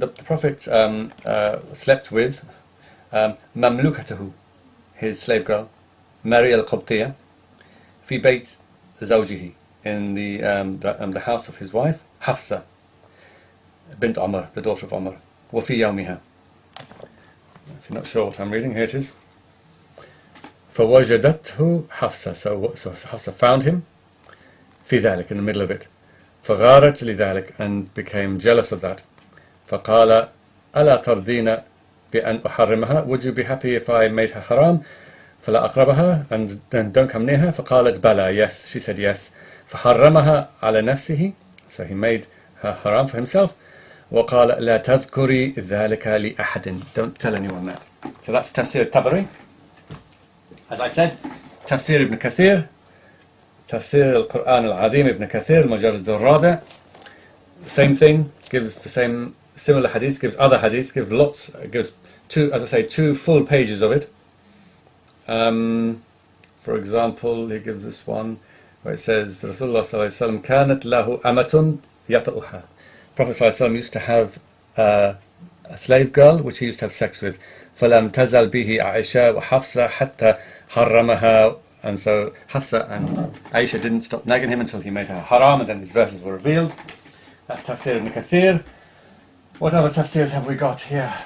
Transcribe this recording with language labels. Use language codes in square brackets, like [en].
[en] The Prophet slept with mamlukatahu, his slave girl, Mary al-Qibtiyya, [ar] fi bayt zawjihi, [en] in the house of his wife, Hafsa bint Umar, the daughter of Umar, [ar] wa fi yawmiha. [en] If you're not sure what I'm reading, here it is. فَوَجَدَتْهُ Hafsa. So Hafsa found him, [ar] في ذلك, [en] in the middle of it. [ar] فَغَارَتْ لِذَلك, [en] and became jealous of that. [ar] فَقَالَ أَلَا تَرْضِينَ بأن أحرمها? [en] Would you be happy if I made her haram? [ar] فلا أقربها, [en] and then don't come near her. [ar] فقالت بلى, [en] yes, she said yes. [ar] فحرمها على نفسه, [en] so he made her haram for himself. [ar] وقال لا تذكري ذلك لأحد, [en] don't tell anyone that. So that's Tafsir Tabari. As I said, Tafsir Ibn Kathir, Tafsir al-Quran al-Azim Ibn Kathir, Mujarrad al-Rabi', same thing, gives the same similar hadiths, gives other hadiths, gives lots, gives 2 full pages of it. For example, he gives this one where it says, Rasulullah sallallahu alaihi wasallam [ar] kanat lahu amatun yata'uha. [en] Prophet sallallahu alaihi wasallam used to have a slave girl which he used to have sex with. [ar] فلم تزل به عائشة وحفصة حتى حرمها. [en] And so Hafsa and Aisha didn't stop nagging him until he made her haram, and then these verses were revealed. That's Tafsir ibn Kathir. What other tafsirs have we got here?